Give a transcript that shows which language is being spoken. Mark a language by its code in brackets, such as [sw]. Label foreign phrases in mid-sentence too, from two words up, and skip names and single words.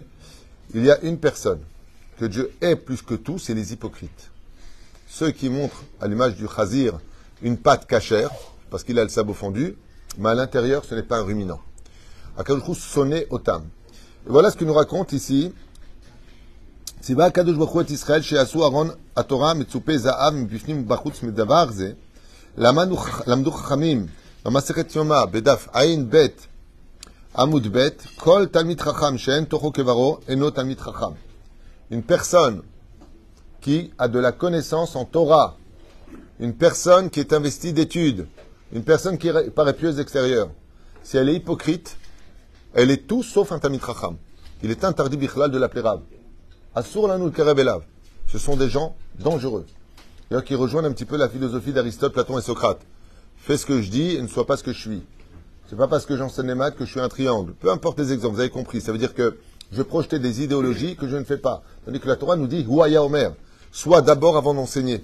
[fr] Il y a une personne que Dieu hait plus que tout, c'est les hypocrites. Ceux qui montrent, à l'image du chazir, une patte cachère, parce qu'il a le sabot fendu, mais à l'intérieur, ce n'est pas un ruminant. [he] הקדוש ברוך הוא שונא אותם. [fr] Et voilà ce que nous raconte ici. [he] צוה הקדוש ברוך הוא את ישראל שיעשו ארון תורה מצופה זהב מבפנים ובחוץ מדבר זה למדו חכמים במסכת יומא בדף ע ב עמוד ב כל תלמיד חכם שאין תוכו כברו אינו תלמיד חכם. [fr] Une personne qui a de la connaissance en Torah, une personne qui est investie d'études, une personne qui paraît pieuse extérieure, si elle est hypocrite, elle est tout sauf un [he] תלמיד חכם. [fr] Il est interdit bichlal de l'appeler Rav. [he] אסור לנו לקרב אליו. [fr] Ce sont des gens dangereux. D'ailleurs, qui rejoignent un petit peu la philosophie d'Aristote, Platon et Socrate. Fais ce que je dis et ne sois pas ce que je suis. C'est pas parce que j'enseigne les maths que je suis un triangle. Peu importe les exemples, vous avez compris. Ça veut dire que je projetais des idéologies que je ne fais pas. Tandis que la Torah nous dit, Huaya Omer, sois d'abord avant d'enseigner.